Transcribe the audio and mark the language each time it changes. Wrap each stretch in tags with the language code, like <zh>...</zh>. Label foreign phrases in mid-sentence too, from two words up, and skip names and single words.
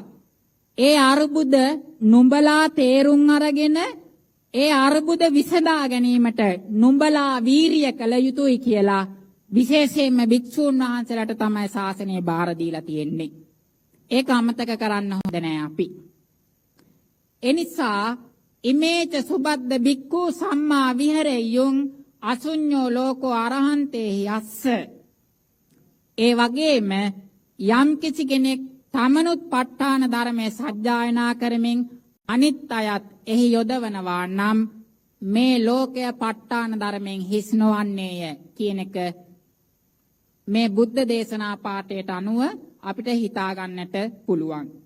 <si>ඒ අර්බුද නුඹලා තේරුම් අරගෙන ඒ අර්බුද විසඳා ගැනීමට නුඹලා වීරිය කළ යුතුයි කියලා විශේෂයෙන්ම භික්ෂූන් වහන්සේලාට තමයි ශාසනය බාර දීලා තියෙන්නේ. ඒක අමතක කරන්න හොඳ නෑ අපි. එනිසා</si> <pi>ඉමේච සුබද්ද භික්ඛු සම්මා විහෙරෙය්‍යුං අසුඤ්ඤෝ ලෝකෝ අරහන්තේ යස්ස.</pi> <si>ඒ වගේම යම් කිසි කෙනෙක් තමනුත් ප ဋ ාණ ධර්මයේ සජ්ජායනා කරමින් අනිත් අයත් එහි යොදවනවා නම් මේ ලෝකය ප ဋ ාණ ධර්මයෙන් හිස් නොවන්නේය කියන එක මේ බුද්ධ දේශනා පාඨයට අනුව අපිට හිතා ගන්නට පුළුවන්.</si>